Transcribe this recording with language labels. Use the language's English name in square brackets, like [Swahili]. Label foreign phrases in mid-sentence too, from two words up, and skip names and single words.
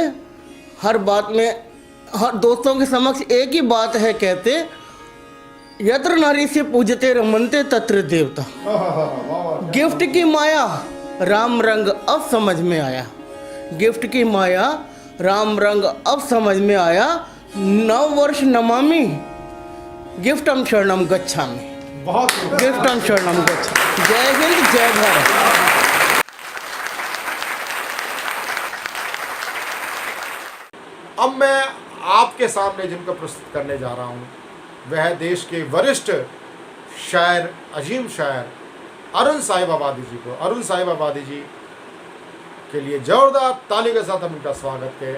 [Hindi] हर बात में, हर दोस्तों के समक्ष एक ही बात है कहते, [Sanskrit] यत्र नारी से पूजते रमनते तत्र देवता। [Hindi] गिफ्ट की माया राम रंग अब समझ में आया। गिफ्ट की माया राम रंग अब समझ में आया। [Sanskrit] 9 वर्ष नमामि गिफ्टम शरणम गच्छामि। गिफ्टम शरणम गच्छामि। [Hindi] जय हिंद, जय भारत। अब मैं आपके सामने जिनका प्रस्तुत करने जा रहा हूँ वह देश के वरिष्ठ शायर, अजीम शायर अरुण साहिब आबादी जी को, अरुण साहिब आबादी जी के लिए जोरदार ताली के साथ हम इनका स्वागत करें।